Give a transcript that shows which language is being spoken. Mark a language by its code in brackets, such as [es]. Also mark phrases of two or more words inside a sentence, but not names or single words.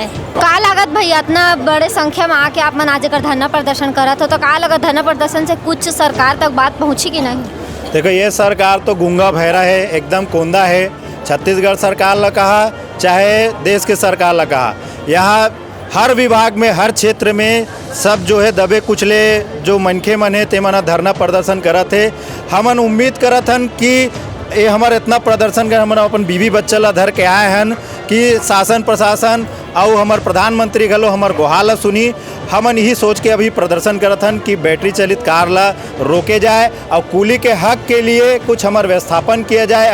[hne] का लागत भाई इतना बड़े संख्या में आके आप मन आज कर धरना प्रदर्शन करत हो, तो का लागत धरना प्रदर्शन से कुछ सरकार तक बात पहुंची कि नहीं? देखो ये सरकार तो गूंगा बहरा है, एकदम कोंदा है। छत्तीसगढ़ सरकार ला कहा चाहे देश के सरकार ला कहा, यहाँ हर विभाग में हर क्षेत्र में सब जो है दबे कुचले जो मनखे मन है ते मना धरना प्रदर्शन करत है। हमन उम्मीद करत हन कि ये हमारे इतना प्रदर्शन कर हम अपन बीवी बच्चा ला धर के आए हन कि शासन प्रशासन और हमार प्रधानमंत्री घलो हमार गुहार सुनी। हमन यही सोच के अभी प्रदर्शन करत हन कि बैटरी चलित कार ला रोके जाए और कुली के हक के लिए कुछ हमार व्यवस्थापन किया जाए।